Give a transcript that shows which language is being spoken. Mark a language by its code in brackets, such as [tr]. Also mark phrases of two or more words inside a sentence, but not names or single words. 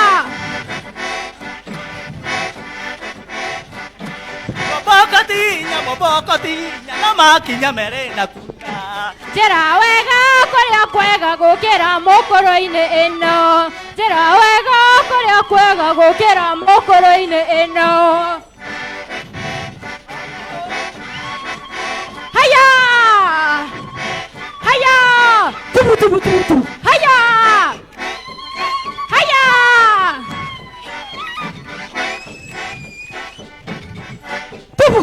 [ki] Mwomboko tiginya moko tinya no makinya mere na kuna Njĩra wega kũrĩa kwega gũkĩra mũkũrũ-inĩ ĩno. Njĩra wega kũrĩa kwega gũkĩra mũkũrũ-inĩ ĩno. [sw] Haya! Haya! Tubu tubu tubu tubu. Haya! Haya! Tubu!